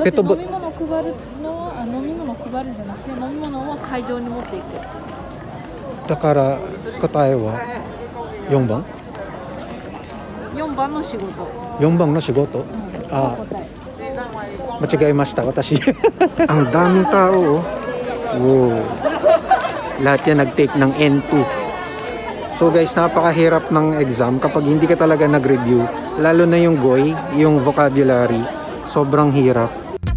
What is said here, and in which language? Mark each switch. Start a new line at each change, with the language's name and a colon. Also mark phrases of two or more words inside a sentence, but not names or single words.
Japanese: だって飲み物配るのは飲み物配るんじゃなくて飲み物は会場に持っていく。だから答えは4番 4番の仕事。 4番の仕事、ああ、間違えました私
Filipino: ang daming tao. Wow, lahat yan nag-take ng N2.
English: So guys,
Filipino: napakahirap ng exam kapag hindi ka talaga nag-review. Lalo na yung GOY, yung vocabulary. Sobrang hirap.